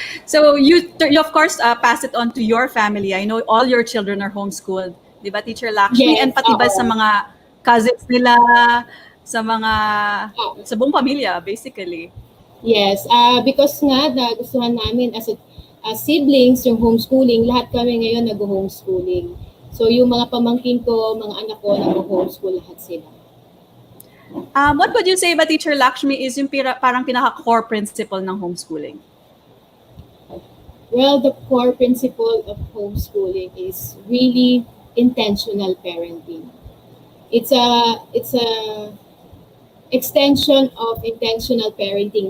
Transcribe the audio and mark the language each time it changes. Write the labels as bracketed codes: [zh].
[en] So you of course pass it on to your family. I know all your children are homeschooled, [tl] di ba, [en] Teacher Lakshmi? Yes, [tl] And pati ba sa mga cousins nila, sa buong pamilya, basically? Yes, because nga nagustuhan namin [en] as siblings [tl] yung homeschooling, lahat kami ngayon nag-homeschooling. So yung mga pamangkin ko, mga anak ko, nag-homeschool lahat sila. [en] What would you say ba, Teacher Lakshmi, is [tl] yung parang [en] pinaka-core principle ng homeschooling? Well, the core principle of homeschooling is really intentional parenting. It's a extension of intentional parenting.